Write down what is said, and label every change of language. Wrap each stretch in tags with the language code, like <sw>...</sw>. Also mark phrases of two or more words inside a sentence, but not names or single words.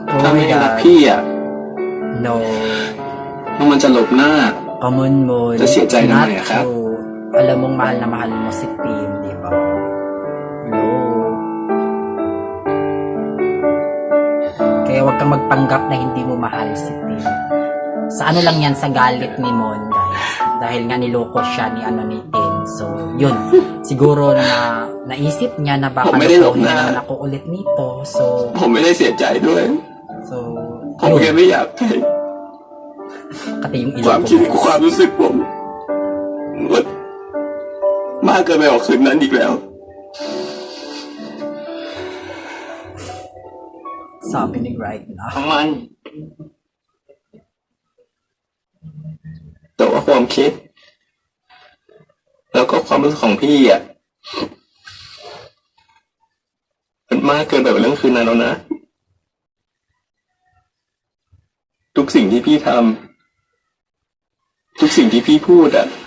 <th>ไม่ได้รักพี่อ่ะ</th> <en>No.</en> <th>แล้วมันจะหลบหน้า</th> <tl>Common mo.</tl> <th>จะเสียใจทำไมอะครับ</th> <tl>Alam mong mahal na mahal mo si Tim, di ba? No. Kaya huwag kang magpanggap na hindi mo mahal si Tim. Sa ano lang yan, sa galit ni Mon, guys. Dahil nga niloko siya ni Tim. So, yun. Siguro na naisip niya na baka</tl> <th>ผมไม่ได้หลบหน้า</th> <tl>naman ako ulit nito. So,</tl> <th>ผมไม่ได้เสียใจด้วย</th> <tl>so,</tl> <th>ผมแค่ไม่อยากให้</th> <tl>kati yung</tl> <th>ความ</th> <tl>iloko</tl> <th>คิด</th> <tl>mo.</tl> <th>ความรู้สึกผมมันมากเกินไปกว่าคืนนั้นอีกแล้ว</th> <tl>Sabi ni right na.</tl> <th>ทั้งมัน แต่ว่าความคิด แล้วก็ความรู้สึกของพี่อ่ะมันมากเกินไปกว่าเรื่องคืนนั้นแล้วนะ ทุกสิ่งที่พี่ทำทุกสิ่งที่พี่พูดอ่ะ</th>